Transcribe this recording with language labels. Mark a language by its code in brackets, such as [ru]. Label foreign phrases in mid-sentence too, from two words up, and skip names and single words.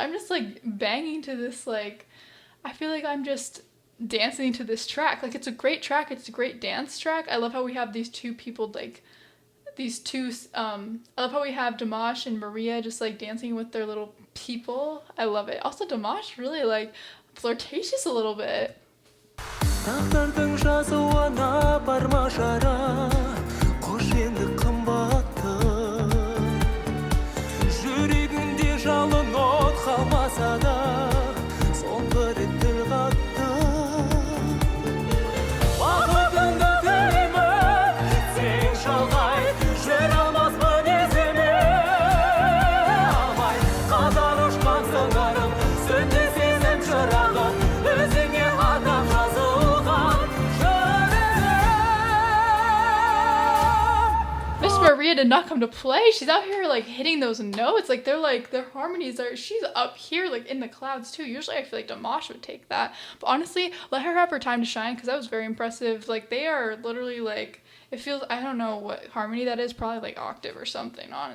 [en] I'm just like banging to this, like, I feel like I'm just dancing to this track. Like it's a great track. It's a great dance track. I love how we have these two people, like these two, I love how we have Dimash and Maria just like dancing with their little people. I love it. Also Dimash really like flirtatious a little bit. [kk] Тағдырдың жазуына барма жара, қош енді қымбатты. Жүрегінде жалын от қалмаса да, соңғы рет тіл қатты. Бақытыңды тілеймін, сен шалғай, жүр алмаспын есіме. Алмай, қатар ұшқан сыңарым, сөнді сезім шырағым, өзіңе адам жазылған жүрегім. [en] Maria did not come to play. She's out here like hitting those notes. Like their harmonies are, she's up here like in the clouds too. Usually I feel like Dimash would take that. But honestly, let her have her time to shine because that was very impressive. Like they are literally like, it feels, I don't know what harmony that is, probably like octave or something, honestly.